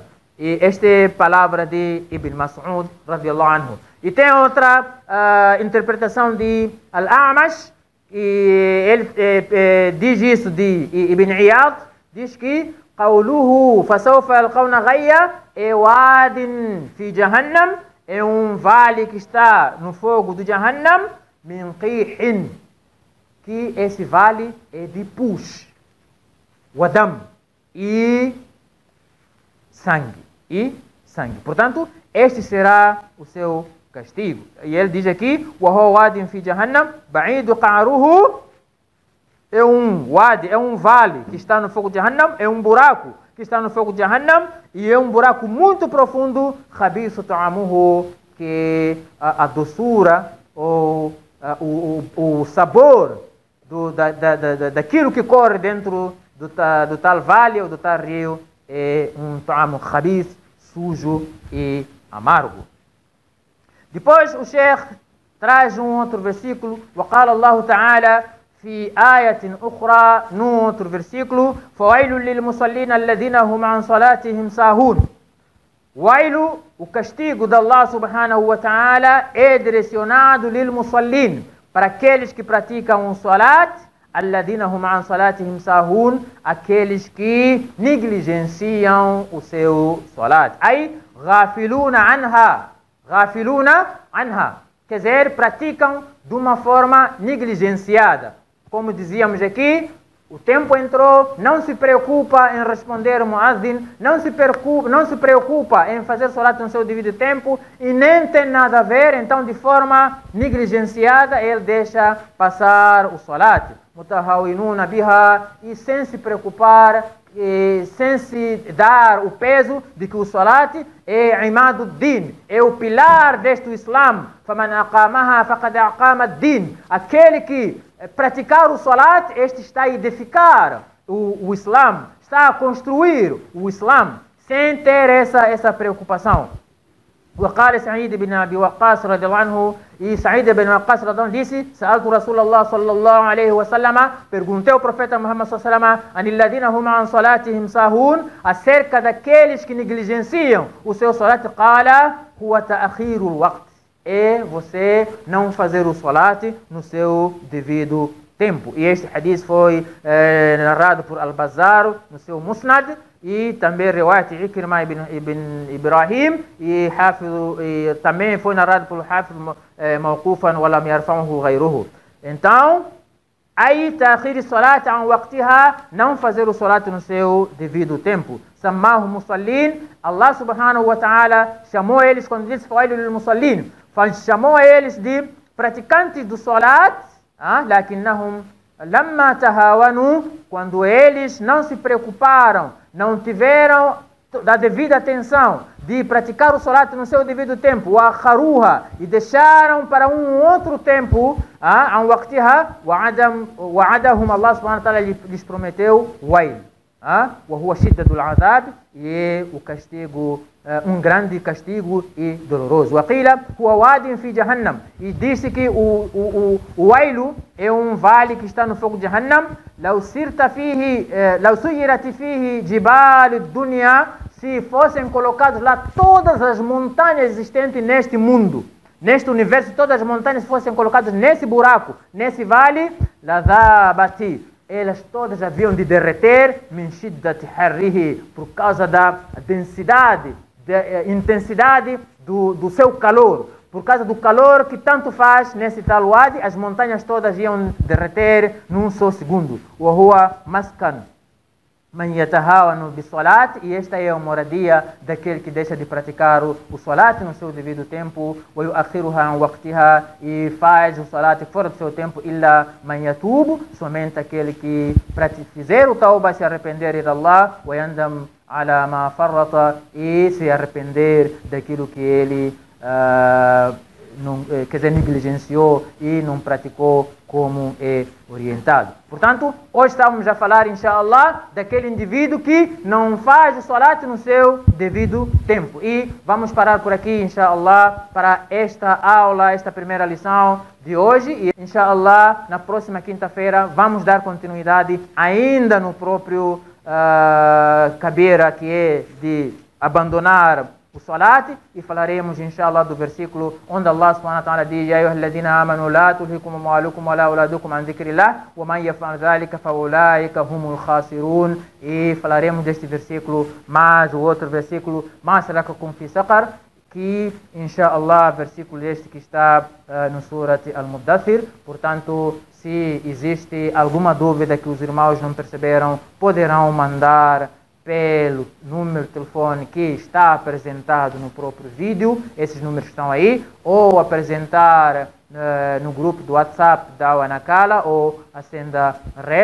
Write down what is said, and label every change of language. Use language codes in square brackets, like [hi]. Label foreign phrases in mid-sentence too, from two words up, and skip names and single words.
[pt] E esta é palavra de Ibn Mas'ud [ar] رضي الله عنه. [pt] E tem outra interpretação de Al-A'mash, e ele diz isso de Ibn Iyad, diz que [ar] قوله فسوف يلقون غيا é وادٍ في جهنم, [pt] é um vale que está no fogo do Jahannam, [ar] من قيح, [pt] que esse vale é de pus, wadam, e sangue. Portanto, este será o seu castigo. E ele diz aqui: [ar] وهو وادٍ في جهنم بعيد قعره, [pt] é um wadi, é um vale que está no fogo de Jahannam, é um buraco que está no fogo de Jahannam, e é um buraco muito profundo, [ar] خبيث طعمه, [pt] que a doçura ou o sabor daquilo que corre dentro do tal vale ou do tal rio é um [ar] طعم خبيث, [pt] sujo e amargo. Depois o Sheikh traz um outro versículo, [ar] وقال الله تعالى في آية أخرى, [pt] num outro versículo, [ar] فويل للمصلين الذين هم عن صلاتهم ساهون. [pt] Wailu, o castigo de Allah [ar] سبحانه وتعالى [pt] é direcionado للمصلين, para aqueles que praticam um salat, [ar] الذين هم عن صلاتهم ساهون, [pt] aqueles que negligenciam o seu salat. Aí, [ar] غافلون عنها, [pt] quer dizer, praticam de uma forma negligenciada. Como dizíamos aqui, o tempo entrou, não se preocupa em responder o muazzin, não se preocupa em fazer salat no seu devido tempo e nem tem nada a ver, então de forma negligenciada ele deixa passar o salat. [ar] متهاونون بها, [pt] e sem se preocupar, sem se dar o peso de que o salat é imaduddin, é o pilar deste Islam. [ar] فمن أقامها فقد أقام الدين. [pt] Aquele que praticar o salat, este está a edificar o Islam, está a construir o Islam, sem ter essa preocupação. [ar] وقال سعيد بن أبي وقاص رضي الله عنه, [pt] e Sa'id ibn Waqqas [ar] رضي الله عنه disse, سألت رسول الله صلى الله عليه وسلم, [pt] perguntei ao profeta Muhammad [ar] صلى الله عليه وسلم, عن الذين هم عن صلاتهم ساهون, [pt] acerca daqueles que negligenciam o seu salat, [ar] قال هو تأخير الوقت, [pt] é você não fazer o salat no seu devido tempo. E este hadith foi narrado por Al-Bazzar no seu Musnad, e também riwayat Ikrimah ibn Ibrahim, e também foi narrado por Hafiz [ar] موقوفًا ولم يرفعه غيره. [pt] Então, aí [ar] تأخير صلاة عن وقتها, [pt] não fazer o salat no seu devido tempo. [ar] سماهم مصلين، الله سبحانه وتعالى [pt] chamou eles, quando disse [ar] فويل للمصلين, [pt] chamou eles de praticantes do salat, [ar] لكنهم لما تهاونوا, [pt] quando eles não se preocuparam, não tiveram da devida atenção de praticar o salat no seu devido tempo, [ar] وأخروها, [pt] e deixaram para um outro tempo, [ar] عن وقتها، وعدهم، الله سبحانه وتعالى [pt] lhes prometeu [ar] ويل، وهو شدة العذاب, [pt] e o castigo, um grande castigo e doloroso. [ar] وقيل هو وادٍ في جهنم, [pt] e disse que o wailu é um vale que está no fogo de Jahannam. [ar] لو سيرت فيه جبال الدنيا, [pt] se fossem colocadas lá todas as montanhas existentes neste mundo, neste universo, todas as montanhas fossem colocadas nesse buraco, nesse vale, [ar] لذابت, [pt] elas todas haviam de derreter, [ar] من شدة حره, [pt] por causa da densidade, da intensidade do seu calor. Por causa do calor que tanto faz nesse tal wadi, as montanhas todas iam derreter num só segundo. [ar] وهو مسكن من يتهاون بالصلاة, [pt] e esta é a moradia daquele que deixa de praticar o salat no seu devido tempo. [ar] ويؤخرها عن وقتها, [pt] e faz o salat fora do seu tempo. [ar] إلا من يتوب, [pt] somente aquele que fizer o tauba, se arrepender de Allah, [ar] ويندم على ما فرط, [pt] e se arrepender daquilo que ele quer dizer, negligenciou e não praticou como é orientado. Portanto, hoje estamos a falar, inshallah, daquele indivíduo que não faz o salat no seu devido tempo. E vamos parar por aqui, inshallah, para esta aula, esta primeira lição de hoje. E, inshallah, na próxima quinta-feira vamos dar continuidade ainda no próprio kabira, que é de abandonar o salat, e falaremos, inshallah, do versículo onde Allah [ar] سبحانه وتعالى [pt] diz: [ar] يا أيها الذين آمنوا لا تلهكم أموالكم ولا أولادكم عن ذكر الله ومن يفعل ذلك فأولئك هم الخاسرون. [pt] E falaremos deste versículo, mais o outro versículo, [ar] ما سلككم في سقر, [pt] que, inshallah, versículo este que está no Surat Al-Muddathir. Portanto, se existe alguma dúvida que os irmãos não perceberam, poderão mandar pelo número de telefone que está apresentado no próprio vídeo, esses números estão aí, ou apresentar no grupo do WhatsApp da Wanakala, ou a senda reta.